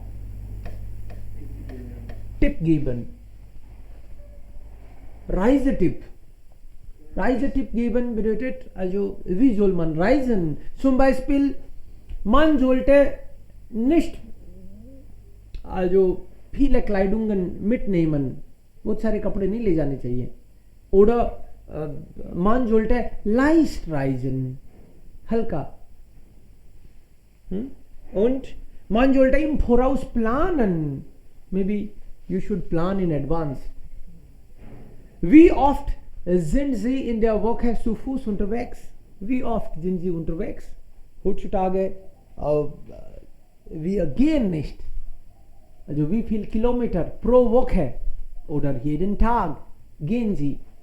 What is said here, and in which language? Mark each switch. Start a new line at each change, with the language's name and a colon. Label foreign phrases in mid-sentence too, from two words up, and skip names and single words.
German: Tipp geben. Reisetipp. Reisetipp geben bedeutet, also wie soll man reisen? Zum Beispiel, man sollte nicht also viele Kleidungen mitnehmen.
Hindi: बहुत सारे कपड़े नहीं ले जाने चाहिए.
German: Oder man sollte leicht reisen.
Hindi: हल्का.
German: Und man sollte im Voraus planen.
English: Maybe you should plan in advance.
German: Wie oft sind Sie in der Woche zu Fuß unterwegs? Wie oft sind Sie unterwegs? Heutzutage wir gehen nicht. Also wie viel Kilometer pro Woche oder jeden Tag gehen Sie?